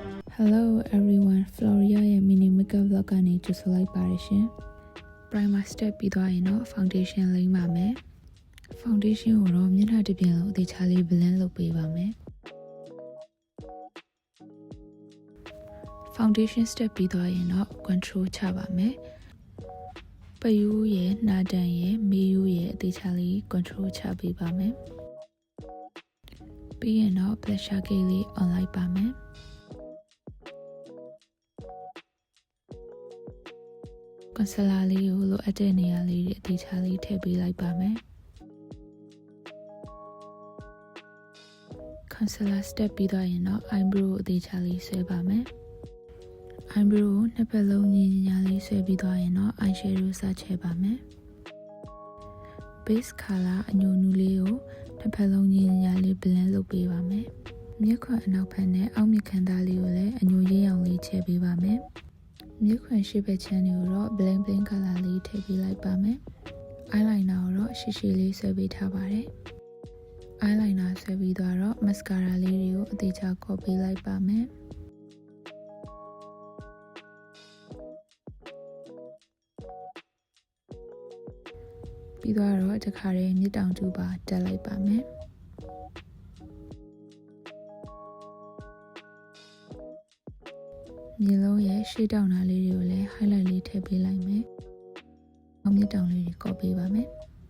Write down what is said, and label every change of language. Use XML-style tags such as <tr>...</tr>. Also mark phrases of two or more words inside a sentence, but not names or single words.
<en>Hello everyone,</en> <my>Floria ရဲ့</my> <en>mini makeup vlog</en> <my>ကနေကြိုဆိုလိုက်ပါတယ်ရှင်။</my> <en>Primer step</en> <my>ပြီးသွားရင်တော့ foundation လိမ့်ပါမယ်။ Foundation ကိုတော့မျက်နှာတစ်ပြင်လုံးအသေးချာလေး blend လုပ်ပေးပါမယ်။</my> <en>Foundation step</en> <my>ပြီးသွားရင်တော့ contour ချပါမယ်။ပယိုးရဲ့နှာတန်ရဲ့မေးရိုးရဲ့အသေးချာလေး contour ချပေးပါမယ်။ပြီးရင်တော့ blusher ကိလေး on လိုက်ပါမယ်။ concealer လေးကိုလိုအပ်တဲ့နေရာလေးတွေအသေးချာလေးထည့်ပေးလိုက်ပါမယ်။</my> <en>concealer step</en> <my>ပြီးသွားရင်တော့ eyebrow ကိုအသေးချာလေးဆွဲပါမယ်။ eyebrow ကိုနှစ်ဖက်လုံးညီညီလေးဆွဲပြီးသွားရင်တော့ eyeshadow စချဲပါမယ်။</my> <en>base color</en> <my>အညိုနူးလေးကိုနှစ်ဖက်လုံးညီညီလေး blend လုပ်ပေးပါမယ်။မျက်ခွန်အနောက်ဖက်နဲ့အောက်မျက်ခမ်းသားလေးကိုလည်းအညိုရင်းရောင်လေးချဲပေးပါမယ်။မျက်ခွန်ရှေ့ဘက်ချမ်းတွေကိုတော့</my> <en>bling bling color</en> <my>လေးထည့်ပေးလိုက်ပါမယ်။ eyeliner ကိုတော့ရှည်ရှည်လေးဆွဲပေးထားပါတယ်။ eyeliner ဆွဲပြီးတော့ mascara လေးတွေကိုအသေးချာကော့ပေးလိုက်ပါမယ်။ ပြီးတော့တခါတည်းမြစ်တောင်တူပါတက်လိုက်ပါမယ်။မျက်လုံးရဲ့ရှေ့တောင်နာလေးတွေကိုလည်း highlight လေးထည့်ပေးလိုက်မယ်။အောင်မြစ်တောင်လေးတွေကော့ပေးပါမယ်။</my>